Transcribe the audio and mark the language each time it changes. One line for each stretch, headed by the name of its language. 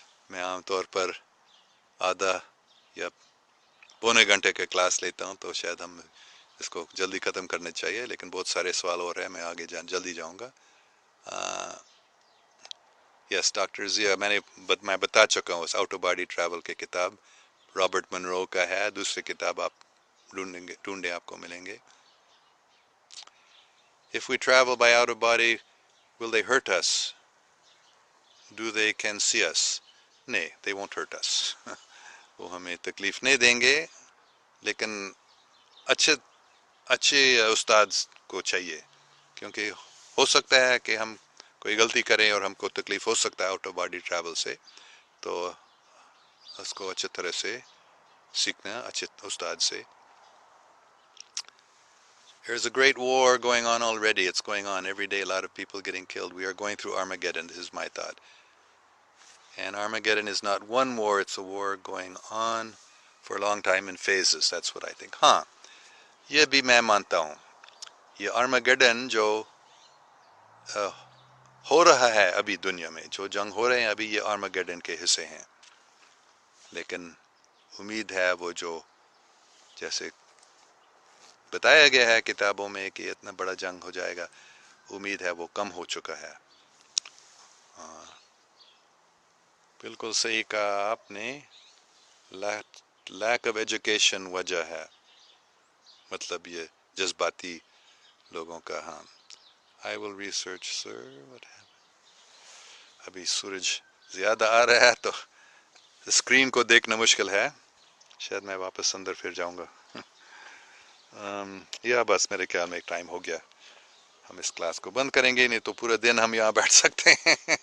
Urdu: میں عام طور پر آدھا یا پونے گھنٹے کے کلاس لیتا ہوں تو شاید ہم اس کو جلدی ختم کرنا چاہیے. لیکن بہت سارے سوال ہو رہے ہیں. میں آگے جلدی جاؤں گا. یس ڈاکٹر ضیا میں بتا چکا ہوں اس آؤٹ آف باڈی ٹریول کی کتاب رابرٹ منرو کا ہے. دوسری کتاب آپ ڈھونڈیں آپ کو ملیں گے.
English: If we travel by out of body, will they hurt us? Do they can see us? No, they won't hurt us.
Urdu: وہ ہمیں تکلیف نہیں دیں گے. لیکن اچھے استاد کو چاہیے کیونکہ ہو سکتا ہے کہ ہم کوئی غلطی کریں اور ہم کو تکلیف ہو سکتا ہے آؤٹ آف باڈی ٹریول سے. تو اس کو اچھی طرح سے سیکھنا اچھے استاد سے.
English: There's a great war going on already. It's going on every day. A lot of people getting killed. We are going through Armageddon. This is my thought. And Armageddon is not one war. It's a war going on for a long time in phases. That's what I think.
Urdu: ہاں یہ بھی میں مانتا ہوں. یہ Armageddon جو ہو رہا ہے ابھی دنیا میں جو جنگ ہو رہے ہیں ابھی یہ Armageddon کے حصے ہیں. لیکن امید ہے وہ جو جیسے بتایا گیا ہے کتابوں میں کہ اتنا بڑا جنگ ہو جائے گا امید ہے وہ کم ہو چکا ہے. بالکل صحیح کہا آپ نے.
English: lack of education
Urdu: وجہ ہے مطلب یہ جذباتی لوگوں کا.
English: ہاں I will research sir what happened.
Urdu: ابھی سورج زیادہ آ رہا ہے تو اسکرین کو دیکھنا مشکل ہے. شاید میں واپس اندر پھر جاؤں گا. یا بس میرے خیال میں ایک ٹائم ہو گیا. ہم اس کلاس کو بند کریں گے نہیں تو پورا دن ہم یہاں بیٹھ سکتے ہیں.